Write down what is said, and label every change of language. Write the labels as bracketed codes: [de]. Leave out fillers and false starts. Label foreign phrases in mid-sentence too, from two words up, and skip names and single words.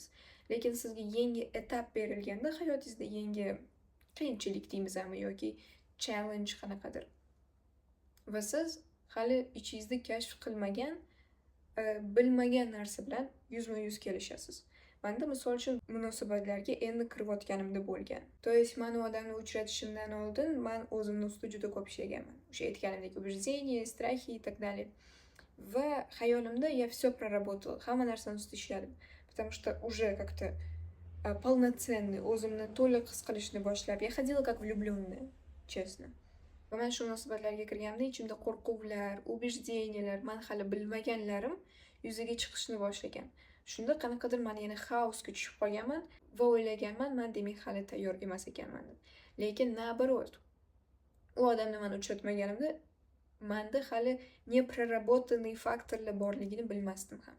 [uz] Lekin sizga yangi etap berilganda, hayotingizda yangi qiyinchilik deymizmi yoki challenge qanaqadir. Va siz hali ichingizda kashf qilmagan, bilmagan narsa bilan yuzma-yuz kelishasiz. Menda misol uchun munosabatlarga endi kirayotganimda bo'lgan. [ru] То есть [uz] men u odamni uchratishimdan oldin men o'zimni ustida juda ko'p ishlaganman. O'sha aytganimdek [ru] убеждения, страхи и так далее. [uz] Va xayolimda [ru] я всё проработала, [uz] hamma narsani ustida ishladim. [ru] Потому что уже как-то полноценный, [uz] o'zimni to'liq his qilishni boshlab, [ru] я ходила как влюблённая, честно. [uz] Va men shu munosabatlarga kirganimda ichimda qo'rquvlar, убеждениялар, men hali bilmaganlarim yuzaga chiqishni boshlagan. Shunda qanaqadir men yana xaosga tushib qolganman va o'ylaganman, men demak hali tayyor emas ekanman deb. Lekin naоборот. U odamni men uchratmaganimda menda hali nepraraботанный faktorlar borligini bilmasdim ham.